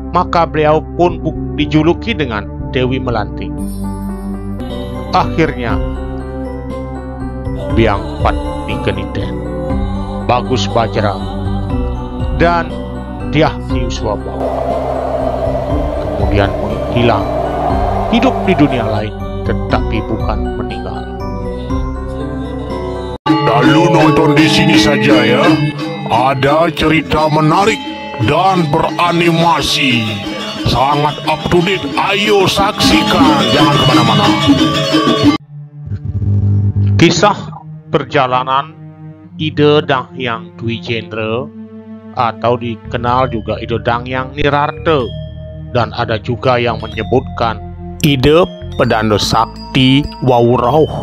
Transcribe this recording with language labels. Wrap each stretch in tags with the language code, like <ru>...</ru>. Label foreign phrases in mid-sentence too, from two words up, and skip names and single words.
<id>Maka beliau pun dijuluki dengan Dewi Melanti. Akhirnya Biang Patni Keniten, Bagus Bajra, dan Dyah Ayu Swabao kemudian menghilang, hidup di dunia lain, tetapi bukan meninggal. Lalu nonton di sini saja ya. Ada cerita menarik dan beranimasi, sangat</id> <en>up to date.</en> <id>Ayo saksikan, jangan kemana-mana. Kisah perjalanan Ide Danghyang Dwijendra, atau dikenal juga Ide Danghyang Nirarte, dan ada juga yang menyebutkan Ide Pedanda Sakti Wawurauh.</id>